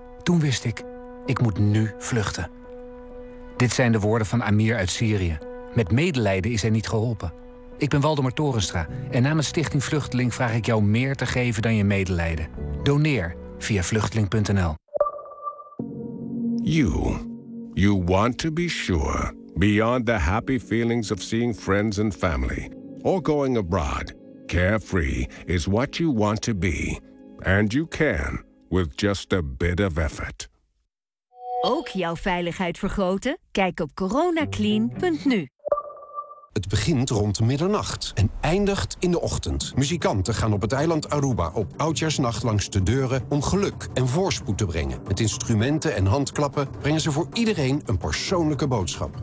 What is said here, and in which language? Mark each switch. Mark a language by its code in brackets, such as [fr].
[nl] Toen wist ik, moet nu vluchten. Dit zijn de woorden van Amir uit Syrië. Met medelijden is hij niet geholpen. Ik ben Waldemar Torenstra en namens Stichting Vluchteling vraag ik jou meer te geven dan je medelijden. Doneer via vluchteling.nl. [en] You want to be sure, beyond the happy feelings of seeing friends and family, or going abroad, carefree is what you want to be. And you can, with just a bit of effort. [nl] Ook jouw veiligheid vergroten? Kijk op coronaclean.nu. Het begint rond middernacht en eindigt in de ochtend. Muzikanten gaan op het eiland Aruba op oudjaarsnacht langs de deuren om geluk en voorspoed te brengen. Met instrumenten en handklappen brengen ze voor iedereen een persoonlijke boodschap.